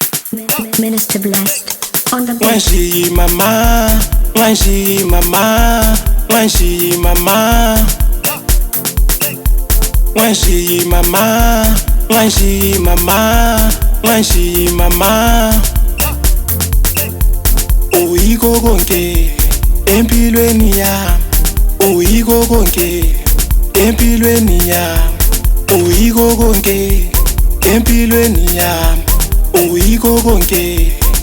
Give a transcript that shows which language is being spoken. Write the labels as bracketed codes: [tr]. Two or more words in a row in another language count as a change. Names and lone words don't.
[en] Minister Blessed on the beat. When she mama, when she mama, when she mama, when she mama, when she mama, when she mama. [zu] Uyiko konke empilweni yami, uyiko konke empilweni yami, uyiko konke empilweni yami, uyiko konke.